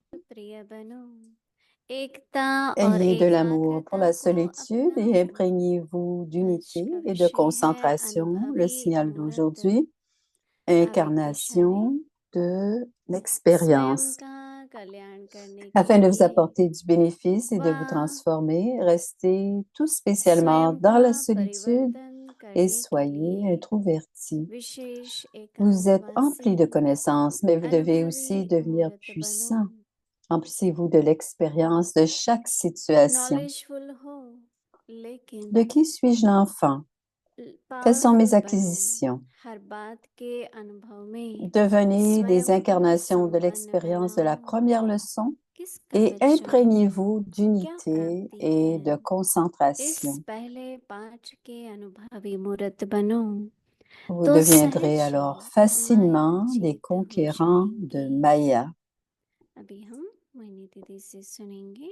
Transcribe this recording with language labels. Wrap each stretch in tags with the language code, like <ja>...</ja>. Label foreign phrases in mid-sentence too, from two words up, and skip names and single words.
<hi>प्रिय बनो एकता और</hi> <fr>Ayez de l'amour pour</fr> <hi>एकाग्रता</hi> <fr>la</fr> <hi>को</hi> <fr>solitude et</fr> <hi>अपनाओ।</hi> <fr>imprégnez-vous</fr> <hi>आज</hi> <fr>d'unité</fr> <hi>का</hi> <fr>et de</fr> <hi>विषय है</hi> <fr>concentration. Le</fr> <hi>अनुभवी</hi> <fr>signal</fr> <hi>अमूर्त</hi> <fr>d'aujourd'hui,</fr> <hi>अविक्रशनीय</hi> <fr>incarnation de</fr> <hi>स्वयं</hi> <fr>l'expérience.</fr> <hi>का कल्याण करने के</hi> <fr>Afin de vous</fr> <hi>लिए</hi> <fr>apporter du bénéfice et</fr> <hi>व</hi> <fr>de vous transformer, restez tout spécialement</fr> <hi>स्वयं</hi> <fr>dans</fr> <hi>का</hi> <fr>la solitude</fr> <hi>परिवर्तन</hi> <fr>et</fr> <hi>करने के</hi> <fr>soyez</fr> <hi>लिए</hi> <fr>introvertis.</fr> <hi>विशेष</hi> <fr>Vous êtes</fr> <hi>एकांतवास से</hi> <fr>empli de connaissances, mais vous devez</fr> <hi>अनुभवी</hi> <fr>aussi devenir</fr> <hi>मूर्त बनो।</hi> <fr>puissant. Emplissez-vous de l'expérience de chaque situation.</fr> <hi>नॉलेजफुल हो लेकिन</hi> <fr>De qui suis-je l'enfant? Quelles sont</fr> <hi>पावरफुल</hi> <fr>mes</fr> <hi>बनो।</hi> <fr>acquisitions?</fr> <hi>हर बात के अनुभव में</hi> <fr>Devenez des</fr> <hi>स्वयं को</hi> <fr>incarnations de</fr> <hi>संपन्न</hi> <fr>l'expérience de la</fr> <hi>बनाओ।</hi> <fr>première leçon</fr> <hi>किस</hi> <fr>et</fr> <hi>कवच चाहिए,</hi> <fr>imprégnez-vous</fr> <hi>क्या</hi> <fr>d'unité</fr> <hi>प्राप्ति</hi> <fr>et</fr> <hi>है,</hi> <fr>de</fr> <hi>इस</hi> <fr>concentration.</fr> <hi>पहले पाठ के अनुभवी मूर्त बनो</hi> <fr>Vous</fr> <hi>तो</hi> <fr>deviendrez</fr> <hi>सहज ही</hi> <fr>alors</fr> <hi>माया</hi> <fr>facilement des</fr> <hi>जीत हो</hi> <fr>conquérants</fr> <hi>जाएंगे।</hi> <fr>de Maya.</fr> <hi>अभी हम मोहिनी दीदी से सुनेंगे।</hi>